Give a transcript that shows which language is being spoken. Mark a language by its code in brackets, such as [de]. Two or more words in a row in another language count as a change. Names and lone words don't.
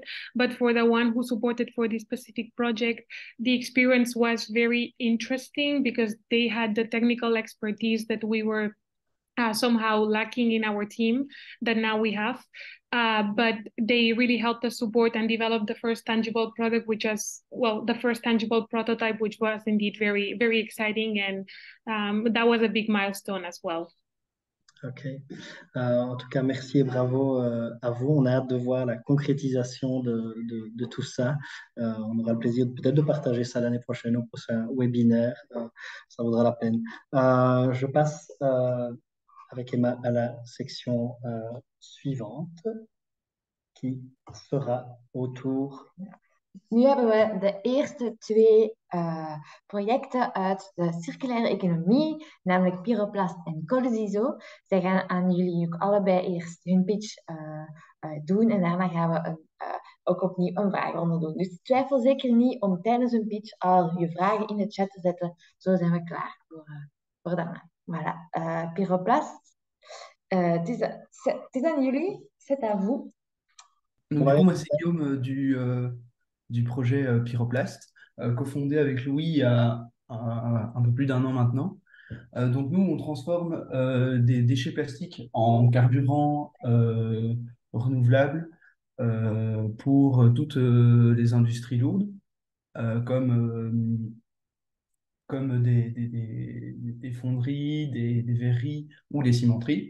[en] But for the one who supported for this specific project, the experience was very interesting because they had the technical expertise that we were somehow lacking in our team that now we have. But they really helped us support and develop the first tangible product, which was, well, the first tangible prototype, which was indeed very, very exciting. And that was a big milestone as well. Ok. [fr] En tout cas, merci et bravo à vous. On a hâte de voir la concrétisation de tout ça. On aura le plaisir peut-être de partager ça l'année prochaine au prochain webinaire. Ça vaudra la peine. Je passe avec Emma à la section suivante, qui sera autour. [nl] Nu hebben we de eerste twee projecten uit de circulaire economie, namelijk Pyroplast en Corsizo. Zij gaan aan jullie ook allebei eerst hun pitch doen en daarna gaan we ook opnieuw een vraagronde doen. Dus twijfel zeker niet om tijdens een pitch al je vragen in de chat te zetten. Zo zijn we klaar voor daarna. Voilà. Pyroplast, het is aan jullie, [fr] c'est à vous. Donc, du coup, moi, c'est Guillaume du projet Pyroplast, cofondé avec Louis il y a un peu plus d'un an maintenant. Donc, nous, on transforme des déchets plastiques en carburant renouvelables pour toutes les industries lourdes, comme des fonderies, des verreries ou les cimenteries.